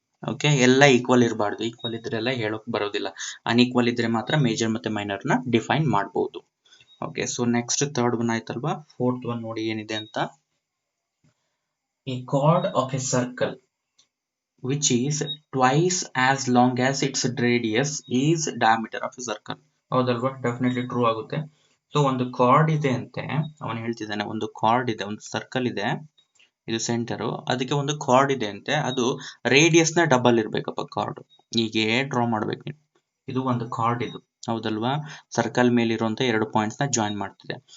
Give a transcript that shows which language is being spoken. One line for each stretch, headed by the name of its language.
Kannada: Okay, ಎಲ್ಲ equal ಇರಬಾರ್ದು, equal ಇದ್ರೆ ಎಲ್ಲ ಹೇಳೋಕ್ ಬರೋದಿಲ್ಲ, ಅನ್ಈಕ್ವಲ್ ಇದ್ರೆ ಮಾತ್ರ ಮೇಜರ್ ಮತ್ತೆ ಮೈನರ್ ನ ಡಿಫೈನ್ ಮಾಡಬಹುದು. Okay, so next third one ಆಯ್ತಲ್ವಾ. ಫೋರ್ತ್ ಒನ್ ನೋಡಿ ಏನಿದೆ ಅಂತ.
English: A chord of a circle which is twice as long as its radius is diameter of a circle.
Kannada: ಹೌದಲ್ವಾ, ಡೆಫಿನೆಟ್ಲಿ ಟ್ರೂ ಆಗುತ್ತೆ. ಸೊ ಒಂದು ಕಾರ್ಡ್ ಇದೆ ಅಂತೆ, ಅವನು ಹೇಳ್ತಿದ್ದಾನೆ, ಒಂದು ಕಾರ್ಡ್ ಇದೆ, ಒಂದು ಸರ್ಕಲ್ ಇದೆ, ಇದು ಸೆಂಟರು, ಅದಕ್ಕೆ ಒಂದು ಕಾರ್ಡ್ ಇದೆ ಅಂತೆ, ಅದು ರೇಡಿಯಸ್ ನ ಡಬಲ್ ಇರ್ಬೇಕಪ್ಪ ಕಾರ್ಡ್. ಹೀಗೆ ಡ್ರಾ ಮಾಡ್ಬೇಕು ನೀವು. ಇದು ಒಂದು ಕಾರ್ಡ್, ಇದು ಹೌದಲ್ವಾ, ಸರ್ಕಲ್ ಮೇಲೆ ಇರುವಂತ 2 ಪಾಯಿಂಟ್ಸ್ ನ ಜಾಯಿನ್ ಮಾಡ್ತಿದೆ.